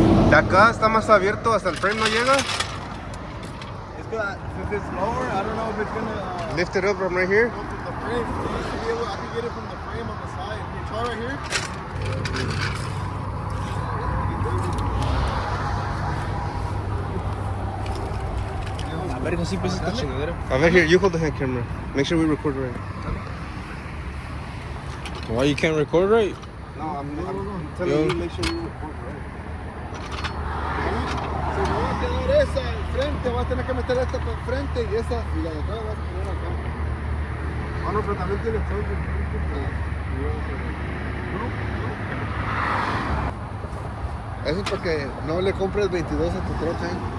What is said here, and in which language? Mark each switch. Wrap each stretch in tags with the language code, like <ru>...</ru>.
<es>De acá está más abierto, hasta el frame no llega.</es> <en>It's got, since it's lower, I don't know if it's gonna Lift it up from right here. go from the frame. You should be able, I can get it from the frame on the side. Can you try right here?</en> <es>A ver, así pues esta chingadera. A ver,</es> <en>here, you hold the hand camera. Make sure we record right. Why you can't record right? No, I'm telling you, make sure we record right.</en> <es>Si no va a quedar esa enfrente, vas a tener que meter esta para enfrente y esa y la de atrás vas a poner acá. Ah, no, pero también tiene todo. Eso es porque no le compres 22 a tu troca.</es>